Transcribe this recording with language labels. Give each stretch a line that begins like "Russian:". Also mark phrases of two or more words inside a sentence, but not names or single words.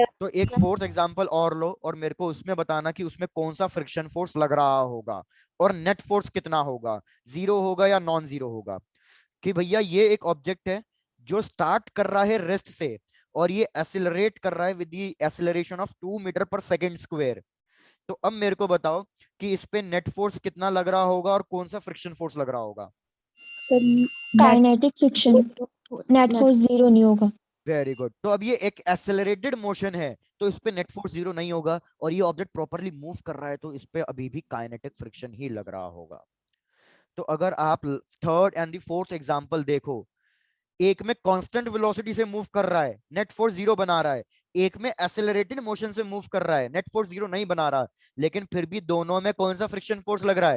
Hindi: तो एक
English: fourth example
Hindi: और लो और मेरे को उसमें बताना कि उसमें कौन सा
English: friction force
Hindi: लग रहा होगा और
English: net force
Hindi: कितना होगा, 0 होगा या नॉन 0 होगा। कि भैया ये एक ऑब्जेक्ट है जो स्टार्ट कर रहा है रेस्ट से और ये एक्सेलरेट कर रहा है
English: with the acceleration of 2 meter per second square.
Hindi: तो अब मेरे को बताओ कि इस पे
English: net force
Hindi: कितना लग रहा होगा और कौन सा
English: friction force
Hindi: लग रहा होगा?
English: Kinetic friction. Net force
Hindi: 0 नहीं होगा.
English: very good.
Hindi: तो अब ये एक
English: accelerated motion
Hindi: है तो इस पे
English: net force
Hindi: 0 नहीं होगा, और ये ऑब्जेक्ट
English: properly move
Hindi: कर रहा है तो इस पे अभी भी
English: kinetic friction
Hindi: ही लग रहा होगा। तो अगर आप
English: third and the fourth example
Hindi: देखो, एक में
English: constant velocity
Hindi: से मूव कर रहा है,
English: net force
Hindi: 0 बना रहा है, एक में
English: accelerated motion
Hindi: से मूव कर रहा है,
English: net force
Hindi: 0 नहीं बना रहा, लेकिन फिर भी दोनों में कौन सा
English: friction force
Hindi: लग रहा है?